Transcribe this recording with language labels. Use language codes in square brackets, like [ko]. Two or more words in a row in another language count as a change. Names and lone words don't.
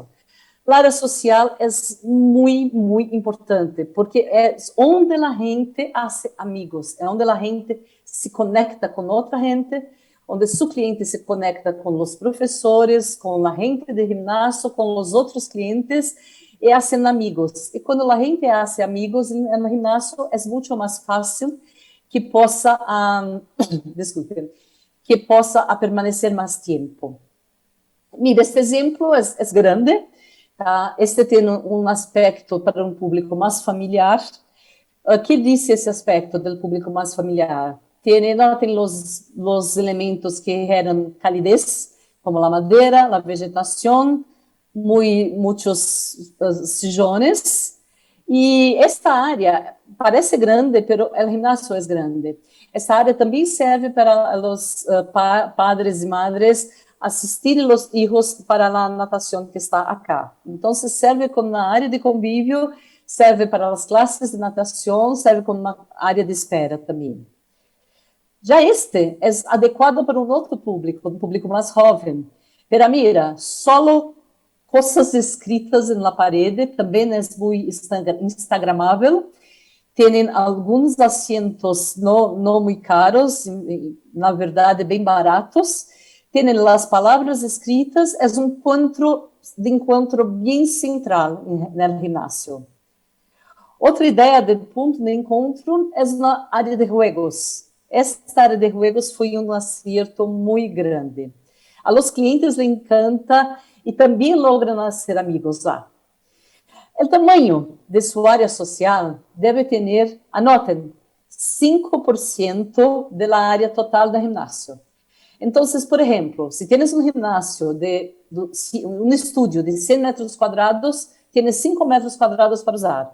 [es] La área social es muy, muy importante, porque es donde la gente hace amigos, es donde la gente se conecta con otra gente, donde su cliente se conecta con los profesores, con la gente de gimnasio, con los otros clientes, y hacen amigos. Y cuando la gente hace amigos en el gimnasio, es mucho más fácil que possa, desculpen, que possa permanecer más tiempo. Mira, este ejemplo es grande. [pt] Este tem aspecto para um público mais familiar. [es] ¿Qué dice esse aspecto del público mais familiar? [pt] Tem os elementos que [es] generan calidez, [pt] como a madeira, a vegetação, muitos sillones. E esta área parece grande, mas o gimnasio é grande. Esta área também serve para os padres e madres assistir os hijos para a natação que está acá. Então, serve como uma área de convívio, serve para as classes de natação, serve como uma área de espera também. Já este é adequado para um outro público, um público mais jovem. [es] Pero mira, [pt] solo coisas escritas na parede também é muito instagramável. Tem alguns assentos não muito caros, na verdade, bem baratos. Tem as palavras escritas, é um ponto de encontro bem central no ginásio. Outra ideia de ponto de encontro é na área de juegos. Esta área de juegos foi um acerto muito grande. [es] A los clientes les encanta [pt] e também logran fazer amigos lá. O tamanho de sua área social deve ter, anotem, 5% da área total do ginásio. Então, por exemplo, se tienes um ginásio, um estúdio de 100 metros quadrados, tienes 5 metros quadrados para usar.